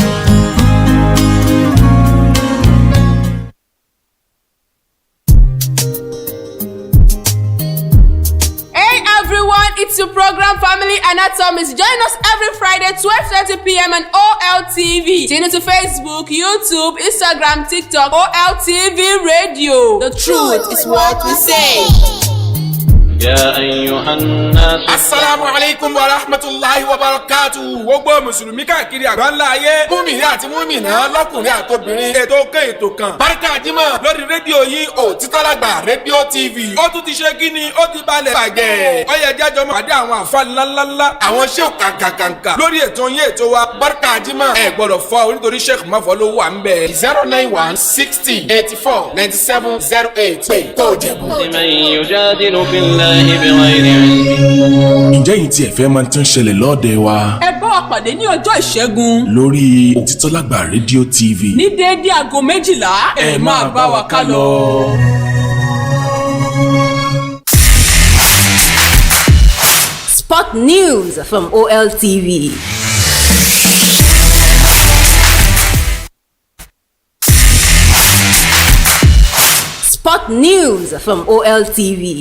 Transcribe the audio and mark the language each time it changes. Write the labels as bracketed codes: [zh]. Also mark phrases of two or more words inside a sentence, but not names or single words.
[en] It's your program Family Anatomist. Join us every Friday 12:30 p.m. on OLTV. Tune into Facebook, YouTube, Instagram, TikTok, OLTV Radio. The truth is what we say. [ar] يا أيها الناس السلام عليكم ورحمة الله وبركاته. [yo] Gbogbo Mùsùlùmí káàkiri àgbáńlá ayé, mùmínì àti mùmínà lọ́kùnrin àtobìnrin, ètò kan. Barika Jímọ̀ lórí rédíò yìí Otito Lagba rédíò TV. Ó tún ti ṣe kíni, ó ti balẹ̀ bàgẹ́. Ó yẹ jájọ́ máa pàdé àwọn àfa ńláńlá, àwọn ṣéwù kàǹkàǹkà. Lórí ètò yín ètò wa Barika Jímọ̀. Ẹ gbọ́dọ̀ fọ́ onítorí Sheikh Mafọ́ ló wà ń bẹ̀. 091 60 84 97 08. Pé kó jẹ̀bù. [ar] لمن يجادل في الله بغير علم. [yo] Ǹjẹ́ yìí tí ẹ fẹ́ máa tún ṣẹlẹ̀ lọ́ọ̀dẹ̀ wa? Ẹ bá wa pàdé ní ọjọ́ ìṣẹ́gun Lórí Otito Lagba rédíò TV. ní déédéé aago 12. Ẹ máa bá wa ká lọ. [en] Sport news from OLTV. Sport news from OLTV.